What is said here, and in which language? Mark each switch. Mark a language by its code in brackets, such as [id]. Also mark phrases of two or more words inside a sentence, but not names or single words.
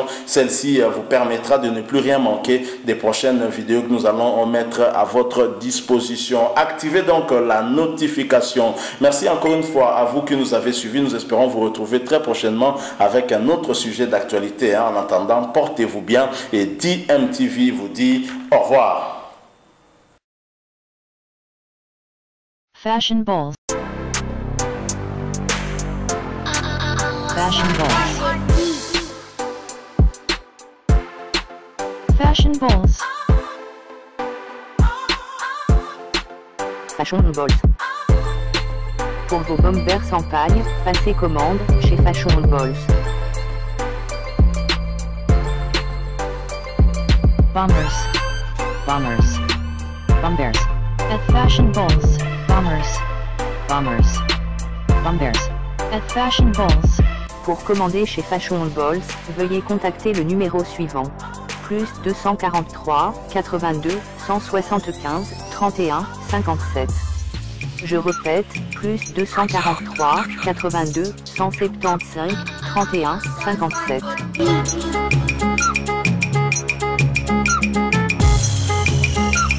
[fr] Celle-ci vous permettra de ne plus rien manquer des prochaines vidéos que nous allons mettre à votre disposition. Activez donc la notification. Merci encore une fois à vous qui nous avez suivis. Nous espérons vous retrouver très prochainement avec un autre sujet d'actualité. En attendant, portez-vous bien, et DMTV vous dit au revoir. [en] Fashion balls. Fashion balls. Fashion balls. Fashion balls. [fr] Pour vos bombers sans paille, passez commande chez Fashion balls. [en] Bombers. Bombers. Bombers. At Fashion balls. Bombers. Bombers. Bombers. At Fashion balls. [fr] Pour commander chez Fashion balls, veuillez contacter le numéro suivant. Plus 243 82 175 31 57. Je répète, plus 243 82 175 31 57.